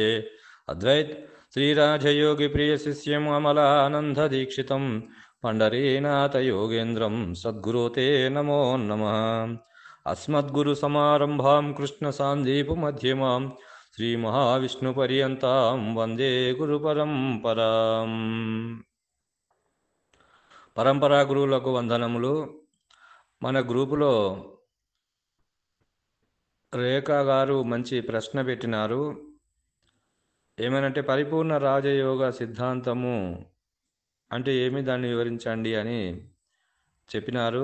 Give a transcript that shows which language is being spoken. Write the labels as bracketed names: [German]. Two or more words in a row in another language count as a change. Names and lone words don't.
[Sanskrit] अद्वैत श्रीराजयोगिप्रियशिष्यम् अमलानन्ददीक्षितं पंढरीनाथयोगेन्द्रं सद्गुरो ते नमो नमः। अस्मद्गुरुसमारम्भां कृष्णसान्दीपमध्यमां श्रीमहाविष्णुपर्यन्तां वन्दे गुरुपरम्पराम्. [Telugu] పరంపరా గురువులకు వందనములు. మన గ్రూపులో రేఖా గారు మంచి ప్రశ్న పెట్టినారు. ఏమనంటే పరిపూర్ణ రాజయోగ సిద్ధాంతము అంటే ఏమి, దాన్ని వివరించండి అని చెప్పినారు.